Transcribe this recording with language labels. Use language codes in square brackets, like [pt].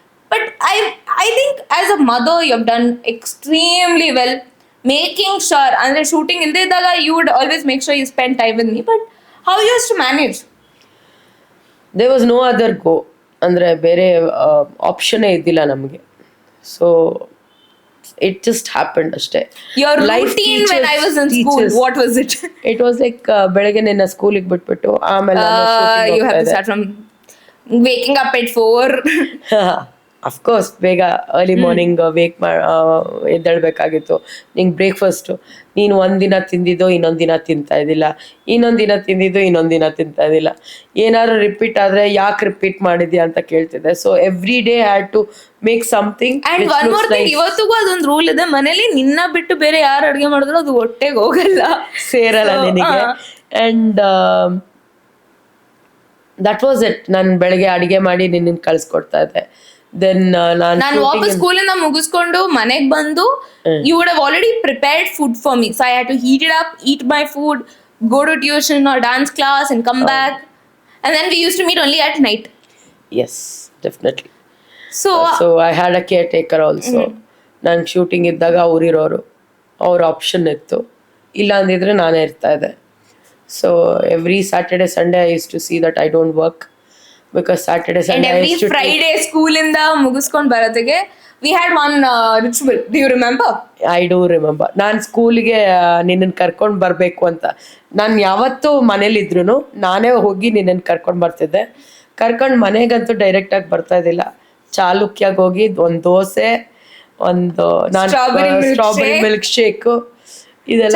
[en] but I think as a mother you have done extremely well, making sure [kn] ಅಂದ್ರೆ shooting ಇಲ್ಲದೆ ಇದ್ದಾಗ [en] You would always make sure you spend time with me. But how used to manage? There was no other go, [kn] ಅಂದರೆ ಬೇರೆ ಆಪ್ಷನ್ನೇ ಇದ್ದಿಲ್ಲ ನಮಗೆ. [en] So it just happened ಅಷ್ಟೇ. Your routine when I was in school, what was it? It was like [kn] ಬೆಳಗ್ಗೆ ನಿನ್ನ ಸ್ಕೂಲಿಗೆ ಬಿಟ್ಬಿಟ್ಟು ಆಮೇಲೆ [en] You have to start from waking up at 4. [kn] Of course ಬೇಗ ಅರ್ಲಿ ಮಾರ್ನಿಂಗ್ ಎದ್ದೇಳ್ಬೇಕಾಗಿತ್ತು. ನಿಂಗೆ ಬ್ರೇಕ್ಫಾಸ್ಟು ನೀನು ಒಂದಿನ ತಿಂದಿದ್ದು ಇನ್ನೊಂದು ದಿನ ತಿಂತಾ ಇದ್ದಿಲ್ಲ, ಇನ್ನೊಂದು ದಿನ ತಿಂದಿದ್ದು ಇನ್ನೊಂದು ದಿನ ತಿಂತಾ ಇದ್ದಿಲ್ಲ. ಏನಾದ್ರು ರಿಪೀಟ್ ಆದರೆ ಯಾಕೆ ರಿಪೀಟ್ ಮಾಡಿದ್ಯಾ ಅಂತ ಕೇಳ್ತಿದ್ದೆ. [en] So every day had to make something. And one more thing, [kn] ಇವತ್ತಿಗೂ ಅದೊಂದು ರೂಲ್ ಇದೆ, ಮನೇಲಿ ನಿನ್ನ ಬಿಟ್ಟು ಬೇರೆ ಯಾರು ಅಡುಗೆ ಮಾಡಿದ್ರು ಅದು ಹೊಟ್ಟೆಗೆ ಹೋಗಲ್ಲ, ಸೇರಲ್ಲ ನಿನಗೆ. [en] And that was it. [kn] ನಾನು ಬೆಳಗ್ಗೆ ಅಡುಗೆ ಮಾಡಿ ನಿನ್ನ ಕಳಿಸ್ಕೊಡ್ತಾ ಇದ್ದೆ. [en] then [kn] ನಾನು ವಾಪಸ್ ಸ್ಕೂಲಿಂದ ಮುಗಿಸ್ಕೊಂಡು ಮನೆಗೆ ಬಂದು [en] You would have already prepared food for me. So I had to heat it up, eat my food, go to tuition or dance class and come back. And then we used to meet only at night. Yes, definitely. So I had a caretaker also. [kn] ನಾನು shooting ಇದ್ದಾಗ ಅವರಿರೋರು, ಅವ್ರ option ಇತ್ತು, ಇಲ್ಲ ಅಂದಿದ್ರೆ ನಾನೇ ಇರ್ತಾ ಇದ್ದೆ. [en] so every Saturday Sunday I use to see that I don't work, because Saturday Sunday every Friday [kn] ಸ್ಕೂಲಿಂದ ಮುಗಿಸ್ಕೊಂಡು ಬರೋದಿಗೆ [en] we had one ritual. Do you remember? I do remember. [kn] ನಾನು ಸ್ಕೂಲಿಗೆ ನಿನ್ನನ್ನು ಕರ್ಕೊಂಡು ಬರಬೇಕು ಅಂತ ನಾನು ಯಾವತ್ತೂ ಮನೇಲಿದ್ರು ನಾನೇ ಹೋಗಿ ನಿನ್ನನ್ನು ಕರ್ಕೊಂಡು ಬರ್ತಿದ್ದೆ. ಕರ್ಕೊಂಡು ಮನೆಗಂತೂ ಡೈರೆಕ್ಟಾಗಿ ಬರ್ತಾ ಇದ್ದಿಲ್ಲ. ಚಾಲುಕ್ಯಾಗ ಹೋಗಿ ಒಂದು ದೋಸೆ, ಒಂದು ನಾನು ಸ್ಟ್ರಾಬೆರಿ ಮಿಲ್ಕ್ ಶೇಕು, ಇದೆಲ್ಲ.